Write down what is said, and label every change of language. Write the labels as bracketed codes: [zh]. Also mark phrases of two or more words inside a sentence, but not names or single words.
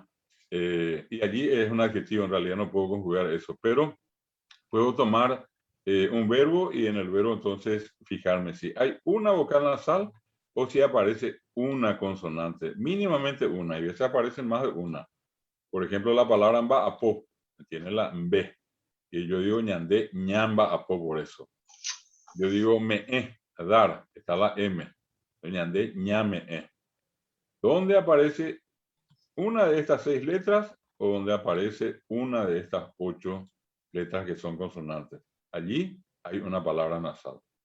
[es] Y allí es un adjetivo, en realidad no puedo conjugar eso, pero puedo tomar un verbo y en el verbo entonces fijarme si hay una vocal nasal o si aparece una consonante, mínimamente una, y a veces aparecen más de una. Por ejemplo, la palabra mba apo tiene la mbe, y yo digo [gn] ñandé, ñamba apo [es] por eso. Yo digo me dar, está la m, [gn] ñandé, ñame. [es] ¿Dónde aparece una de estas 6 letras o donde aparece una de estas 8 letras que son consonantes? Allí hay una palabra nasal.